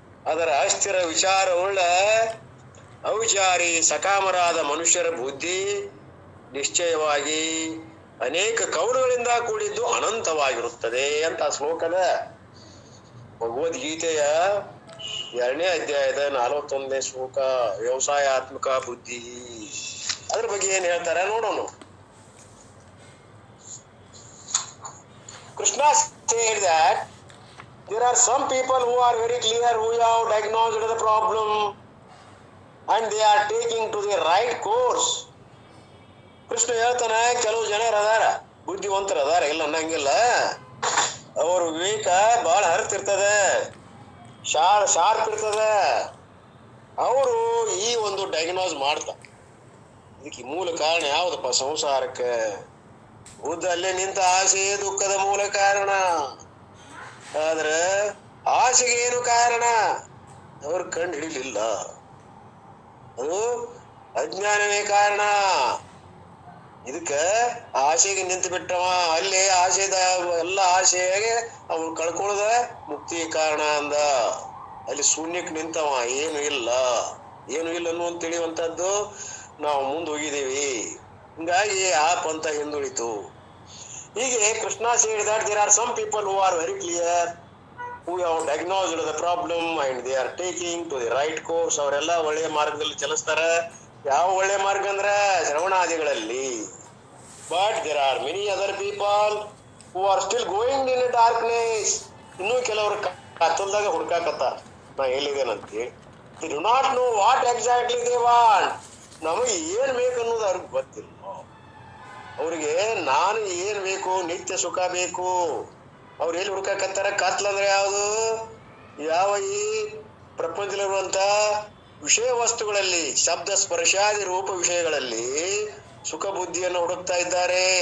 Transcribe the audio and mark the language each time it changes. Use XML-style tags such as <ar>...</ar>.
<kn>ಅದರ ಅಸ್ಥಿರ ವಿಚಾರವುಳ್ಳ ಅವಿಚಾರಿ ಸಕಾಮರಾದ ಮನುಷ್ಯರ ಬುದ್ಧಿ ನಿಶ್ಚಯವಾಗಿ ಅನೇಕ ಕೌಲುಗಳಿಂದ ಕೂಡಿದ್ದು ಅನಂತವಾಗಿರುತ್ತದೆ ಅಂತ ಶ್ಲೋಕದ ಭಗವದ್ಗೀತೆಯ 2ನೇ ಅಧ್ಯಾಯದ 41ನೇ ಶ್ಲೋಕ. ವ್ಯವಸಾಯಾತ್ಮಕ ಬುದ್ಧಿ ಅದ್ರ ಬಗ್ಗೆ ಏನ್ ಹೇಳ್ತಾರೆ ನೋಡೋಣ.</kn> <en>Krishna said that there are some people who are very clear, who have diagnosed the problem and they are taking to the right course.</en> <kn>Krishna ಹೇಳ್ತಾನೆ, ಕೆಲವು ಜನರು ಅದಾರ, ಬುದ್ಧಿವಂತರು ಅದಾರ, ಇಲ್ಲ ಅನ್ನಂಗಿಲ್ಲ. ಅವ್ರ ವಿವೇಕ ಬಹಳ ಹರಿತಿರ್ತದೆ, ಶಾರ್ಪ್ ಇರ್ತದೆ. ಅವರು ಈ ಒಂದು ಡಯಾಗ್ನೋಸ್ ಮಾಡ್ತಾರೆ. ಇದಕ್ಕೆ ಮೂಲ ಕಾರಣ ಯಾವ್ದಪ್ಪ? ಸಂಸಾರಕ್ಕೆ. ಬುದ್ಧ ಅಲ್ಲೇ ನಿಂತ ಆಸೆ ದುಃಖದ ಮೂಲ ಕಾರಣ. ಆದ್ರೆ ಆಸೆಗೆ ಏನು ಕಾರಣ ಅವ್ರು ಕಂಡು ಹಿಡಿಲಿಲ್ಲ. ಅದು ಅಜ್ಞಾನವೇ ಕಾರಣ. ಇದಕ್ಕ ಆಸೆಗೆ ನಿಂತು ಬಿಟ್ಟವ, ಅಲ್ಲಿ ಆಸೆದ ಎಲ್ಲ ಆಸೆಗೆ ಅವ್ರು ಕಳ್ಕೊಳ್ಳದ ಮುಕ್ತಿ ಕಾರಣ ಅಂದ. ಅಲ್ಲಿ ಶೂನ್ಯಕ್ಕೆ ನಿಂತವ, ಏನು ಇಲ್ಲ ಅನ್ನುವಂತ ತಿಳಿಯುವಂತದ್ದು ನಾವು ಮುಂದೆ ಹೋಗಿದ್ದೀವಿ. ಹಿಂಗಾಗಿ ಆ ಪಂಥ ಹಿಂದುಳಿತು.</kn> <en>ಹೀಗೆ Krishna said that there are some people who are very clear, who have diagnosed the problem and they are taking to the right course.</en> <kn>ಅವರೆಲ್ಲ ಒಳ್ಳೆಯ ಮಾರ್ಗದಲ್ಲಿ ಚಲಿಸ್ತಾರ. ಯಾವ ಒಳ್ಳೆ ಮಾರ್ಗ ಅಂದ್ರ ಶ್ರವಣಾದಿಗಳಲ್ಲಿ.</kn> <en>But there are many other people who are still going in a darkness.</en> <kn>ಇನ್ನೂ ಕೆಲವರು ಕತ್ತಲ್ದಾಗ ಹುಡ್ಕಾಕತ್ತಾರ, ನಾ ಎಲ್ಲಿದ್ದೇನಂತೇಳಿ.</kn> <en>they do not know what exactly they want.</en> <kn>ನಮಗೆ ಏನ್ ಬೇಕು ಅನ್ನೋದು ಅವ್ರಿಗೆ ಗೊತ್ತಿಲ್ಲ. ಅವ್ರಿಗೆ ನಾನು ಏನ್ ಬೇಕು, ನಿತ್ಯ ಸುಖ ಬೇಕು. ಅವ್ರು ಎಲ್ಲಿ ಹುಡ್ಕಾಕತ್ತಾರ? ಕತ್ಲಂದ್ರೆ ಯಾವುದು? ಯಾವ ಈ ಪ್ರಪಂಚದಲ್ಲಿರುವಂತ ವಿಷಯ ವಸ್ತುಗಳಲ್ಲಿ, ಶಬ್ದ ಸ್ಪರ್ಶಾದಿ ರೂಪ ವಿಷಯಗಳಲ್ಲಿ ಸುಖ ಬುದ್ಧಿಯನ್ನು ಹುಡುಕ್ತಾ ಇದ್ದಾರೆ.</kn>